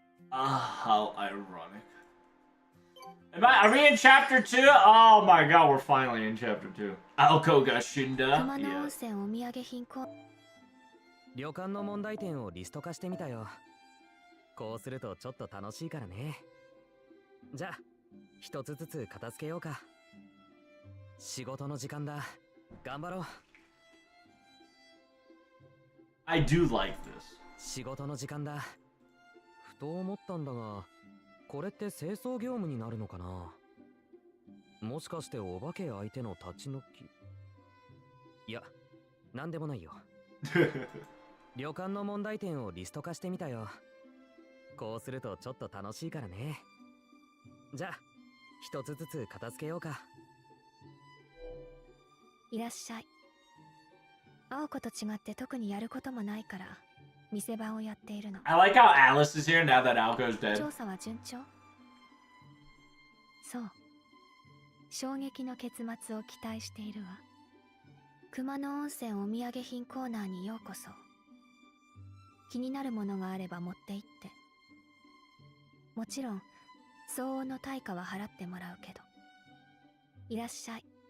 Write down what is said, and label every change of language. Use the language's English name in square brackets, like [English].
[English] How ironic. Are we in chapter 2? Oh my god, we're finally in chapter 2. [Japanese] Alco ga shinda. Yeah. 旅館の問題点をリスト化してみたよ。こうするとちょっと楽しいからね。じゃあ一つずつ片付けようか。仕事の時間だ。頑張ろう。 [English] I do like this. [Japanese] 仕事の時間だ。ふと思ったんだが、これって清掃業務になるのかな。もしかしてお化け相手の立ち退き。いや、なんでもないよ。旅館の問題点をリスト化してみたよ。こうするとちょっと楽しいからね。じゃあ一つずつ片付けようか。いらっしゃい。青子と違って特にやることもないから店番をやっているの。 [English] I like how Alice is here now that Alco's dead. [Japanese] 調査は順調？そう。衝撃の結末を期待しているわ。熊野温泉お土産品コーナーにようこそ。気になるものがあれば持って行って。もちろん相応の対価は払ってもらうけど。いらっしゃい。